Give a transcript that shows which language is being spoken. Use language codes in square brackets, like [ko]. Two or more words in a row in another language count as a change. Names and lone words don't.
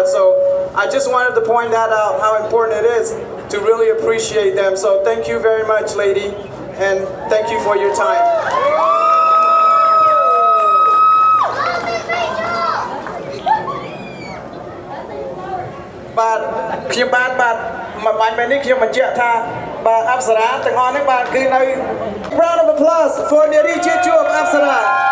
[en] So I just wanted to point that out, how important it is to really appreciate them. So thank you very much, lady, and thank you for your time. [km] But ខ្ញុំបានមួយម៉ែនេះខ្ញុំបញ្ជាក់ថាបាទអប្សរាទាំងអស់នេះបាទគឺនៅ [en] Round of applause for Neri Chichup Apsara.